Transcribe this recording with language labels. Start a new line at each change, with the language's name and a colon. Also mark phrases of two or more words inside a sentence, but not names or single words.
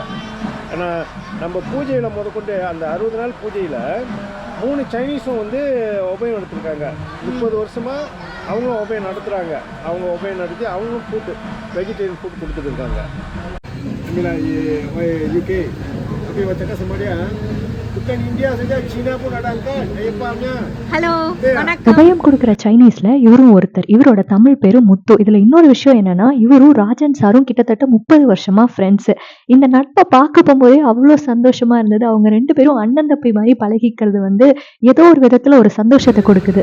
Tamil: ஏன்னா நம்ம பூஜையில் முதற்கொண்டு அந்த 60 நாள் பூஜையில் 3 சைனீஸும் வந்து உபயம் எடுத்துருக்காங்க. 30 வருஷமாக அவங்களும் உபயம் நடத்துகிறாங்க. அவங்க உபயம் நடத்தி அவங்களும்
English: food vegetarian food
Tamil: கொடுத்துட்டு இருக்காங்க.
Malay: UK tapi macam semuanya bukan India saja, China pun ada angkat ஐயப்பாங்க.
Tamil: ஹலோ, உபயம் கொடுக்குற சைனீஸ்ல இவரும் ஒருத்தர். இவரோட தமிழ் பேரு முத்து. இதுல இன்னொரு விஷயம் என்னன்னா, இவரும் ராஜன் சாரும் கிட்டத்தட்ட 30 வருஷமா ஃப்ரெண்ட்ஸ். இந்த நட்பை பார்க்க போகும்போதே அவ்வளோ சந்தோஷமா இருந்தது. அவங்க 2 பேரும் அண்ணன் தம்பி மாதிரி பழகிக்கிறது வந்து ஏதோ ஒரு விதத்துல ஒரு சந்தோஷத்தை கொடுக்குது.